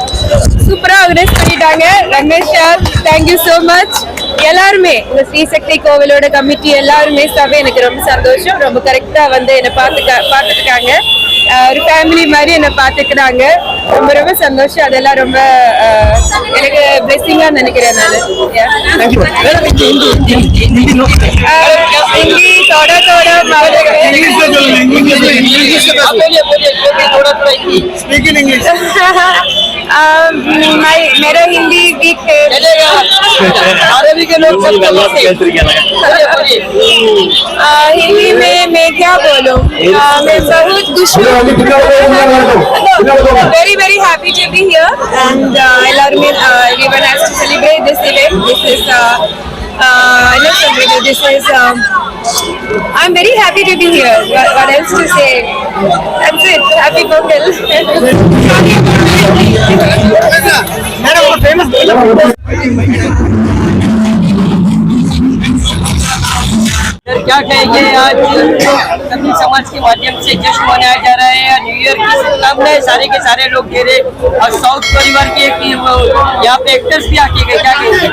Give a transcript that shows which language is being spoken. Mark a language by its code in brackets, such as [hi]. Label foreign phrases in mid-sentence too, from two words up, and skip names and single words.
[ta] சூப்பரா ஆர்கனைஸ் பண்ணிட்டாங்க ரமேஷ் சார் [en] thank you so much [ta] எல்லாருமே இந்த ஸ்ரீசக்தி கோவிலோட கமிட்டி எல்லாருமே சபை எனக்கு ரொம்ப சந்தோஷம் ரொம்ப கரெக்டா வந்து என்ன பார்த்துருக்காங்க ஒரு ஃபேமிலி மாதிரி என்ன பார்த்துக்கிறாங்க ரொம்ப ரொம்ப சந்தோஷம் அதெல்லாம் ரொம்ப எனக்கு பிளெஸிங்கா நினைக்கிறேன் நான் [hi] हिंदी थोड़ा थोड़ा मेरा हिंदी वीक है के लोग हिंदी में मैं क्या बोलूं मैं बहुत खुश हूँ [en] very very happy to be here and everyone has to celebrate this event. This is I'm very happy to be here. What else to say? That's it. Happy Pongal. [hi] क्या कहेंगे, आज तमिल समाज के माध्यम से जश्न मनाया जा रहा है, [en] New Year [hi] की शुभकामनाएं सारे के सारे लोग दे रहे, और साउथ परिवार के यहाँ पे एक्टर्स भी आके गए, क्या कहेंगे?